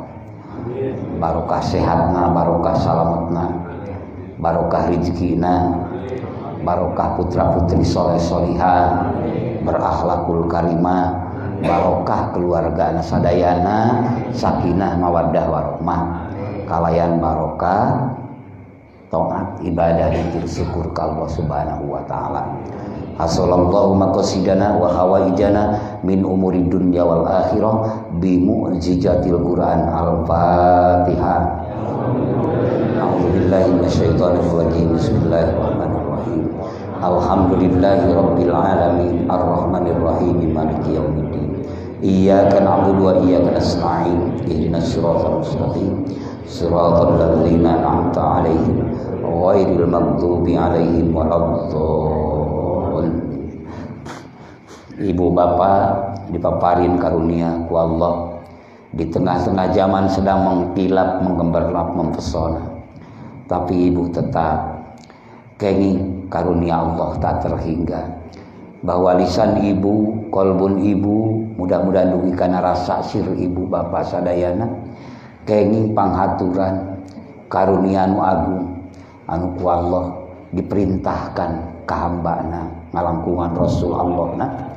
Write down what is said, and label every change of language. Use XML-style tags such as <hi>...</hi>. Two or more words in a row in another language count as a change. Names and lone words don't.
<su>Barokah sehatna, barokah salametna, barokah rezekina, barokah putra-putri soleh solihah, berakhlakul karimah, barokah keluarga sadayana,</su> <ar>سكينة مودة ورحمة,</ar> <su>kalayan barokah taat ibadah dzikir syukur ka Allah</su> <ar>سبحانه وتعالى. حصل الله مقاصدنا وحوائجنا من أمور دنيا والآخرة بمعجزة القرآن. Al-Fatihah. أعوذ بالله من الشيطان الرجيم. بسم الله الرحمن الرحيم. الحمد لله رب العالمين الرحمن الرحيم مالك يوم الدين إياك نعبد وإياك نستعين اهدنا الصراط المستقيم صراط الذين أنعمت عليهم غير المغضوب عليهم ولا الضالين.</ar> <su>Ibu bapak dipaparin karunia ku Allah di tengah-tengah zaman</su> <id>sedang mengkilap, menggemerlap, mempesona,</id> <su>tapi ibu tetap kenging karunia Allah</su> <id>tak terhingga,</id> <su>bahwa lisan ibu, kolbun ibu mudah-mudahan dugi kana rasa sir ibu bapak sadayana kenging panghaturan karunia anu agung anu ku Allah diperintahkan ka hambana ngalangkungan Rasul Allah na</su>